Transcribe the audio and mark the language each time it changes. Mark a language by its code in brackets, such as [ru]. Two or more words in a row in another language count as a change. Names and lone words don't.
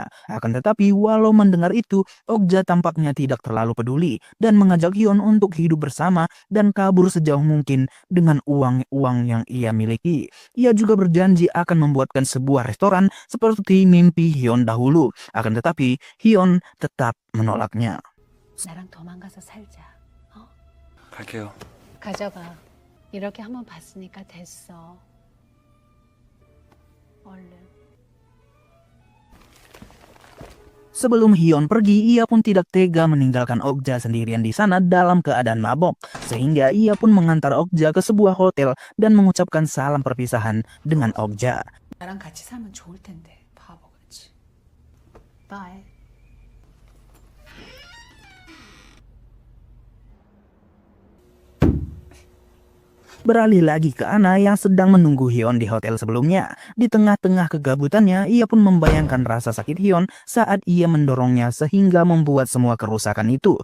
[id] Akan tetapi walau mendengar itu, Okja tampaknya tidak terlalu peduli dan mengajak Hyun untuk hidup bersama dan kabur sejauh mungkin dengan uang-uang yang ia miliki. Ia juga berjanji akan membuatkan sebuah restoran seperti mimpi Hyun dahulu. Akan tetapi Hyun tetap menolaknya. [ko] 나랑 도망가서 살자. 갈게요. 가져가. 이렇게 한번 봤으니까 됐어. 얼른. [id] Sebelum Hyun pergi, ia pun tidak tega meninggalkan Okja sendirian di sana dalam keadaan mabok. Sehingga ia pun mengantar Okja ke sebuah hotel dan mengucapkan salam perpisahan dengan Okja. [ko] 나랑 같이 살면 좋을 텐데 바보같이. Bye. [id] Beralih lagi ke Ana yang sedang menunggu Hyun di hotel sebelumnya. Di tengah-tengah kegabutannya, ia pun membayangkan rasa sakit Hyun saat ia mendorongnya sehingga membuat semua kerusakan itu.